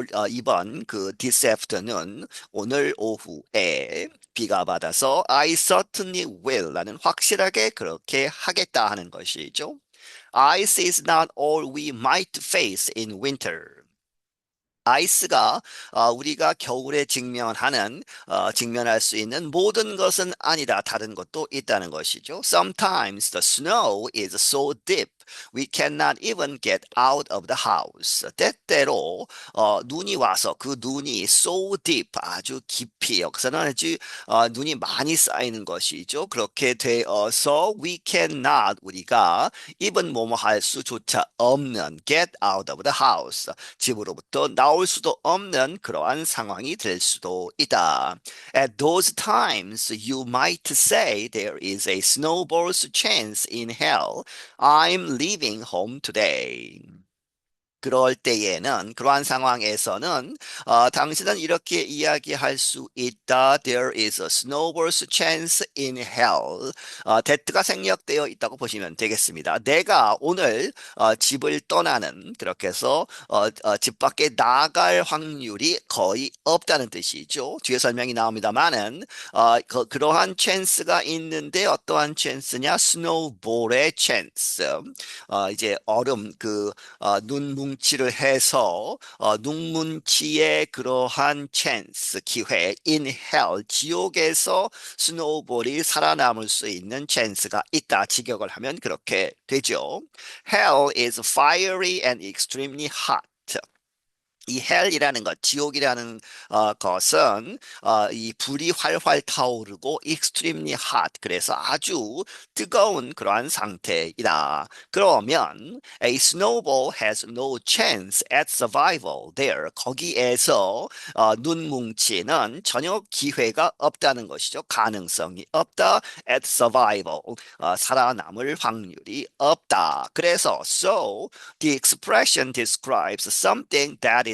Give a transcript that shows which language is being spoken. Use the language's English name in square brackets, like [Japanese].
[Korean] 이번 그 this afternoon 오늘 오후에 비가 받아서 [English] I certainly will [Korean] 라는 확실하게 그렇게 하겠다 하는 것이죠. [English] Ice is not all we might face in winter. [Korean] 아이스가 우리가 겨울에 직면할 수 있는 모든 것은 아니다. 다른 것도 있다는 것이죠. [English] Sometimes the snow is so deep we cannot even get out of the house. [Korean] 때때로 눈이 와서 그 눈이 so deep 아주 깊이 여기서는 아주 눈이 많이 쌓이는 것이죠. 그렇게 되어서 we cannot 우리가 even 뭐뭐 할 수조차 없는 [English] get out of the house. [Korean] 집으로부터 나올 수도 없는 그러한 상황이 될 수도 있다. [English] At those times, you might say there is a snowball's chance in hell. I'm leaving home today. [Korean] 그럴 때에는 그러한 상황에서는 당신은 이렇게 이야기할 수 있다. [English] There is a snowball's chance in hell. [Korean] that가 생략되어 있다고 보시면 되겠습니다. 내가 오늘 집을 떠나는 그렇게 해서 집 밖에 나갈 확률이 거의 없다는 뜻이죠. 뒤에 설명이 나옵니다만은 그러한 찬스가 있는데 어떠한 찬스냐? 스노우볼의 찬스. 이제 얼음 눈뭉치를 해서 눈뭉치의 그러한 찬스 기회 in hell 지옥에서 스노우볼이 살아남을 수 있는 찬스가 있다. 직역을 하면 그렇게 되죠. [English] Hell is fiery and extremely hot. [Korean] 이 헬이라는 것, 지옥이라는 것은 이 불이 활활 타오르고 extremely hot, 그래서 아주 뜨거운 그러한 상태이다. 그러면 [English] a snowball has no chance at survival there. [Korean] 거기에서 눈뭉치는 전혀 기회가 없다는 것이죠. 가능성이 없다. [English] at survival, [Korean] 살아남을 확률이 없다. 그래서 [English] so the expression describes something that